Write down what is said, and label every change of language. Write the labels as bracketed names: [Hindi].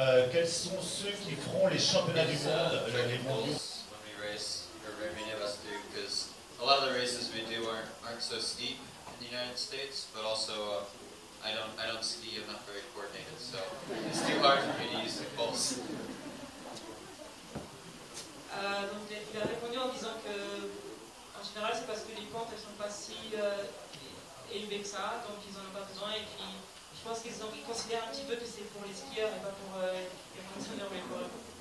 [French] Quels sont ceux qui feront les championnats du monde, les mondiaux? [English] When we race, or many of us do, because a lot of the races we do aren't so steep in the United States, but also I don't ski, I'm not very coordinated, so it's too hard for me to use the pulse. [French] Donc il a répondu en disant que, en général, c'est parce que les pentes elles sont pas si élevées que ça, donc ils en ont pas besoin. Et puis, je pense qu'ils considèrent un petit peu que c'est pour les skieurs et pas pour les marathoniens ou les coureurs.